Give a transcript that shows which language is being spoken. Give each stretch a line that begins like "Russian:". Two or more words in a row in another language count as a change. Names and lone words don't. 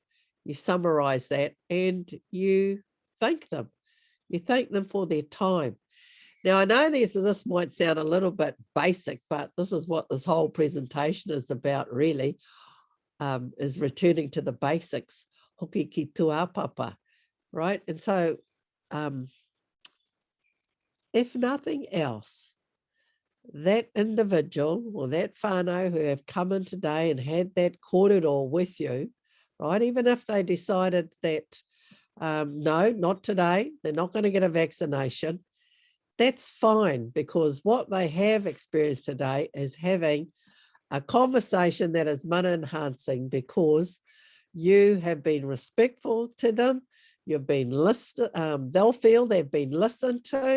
English: You summarize that and you thank them. You thank them for their time. Now, I know this might sound a little bit basic, but this is what this whole presentation is about, really, is returning to the basics,
Māori: Hoki ki tūāpapa,
English: right? And so if nothing else, that individual or that whānau who have come in today and had that korero with you, right? Even if they decided that, no, not today, they're not going to get a vaccination, that's fine, because what they have experienced today is having a conversation that is mana enhancing, because you have been respectful to them, you've been listened, they'll feel they've been listened to.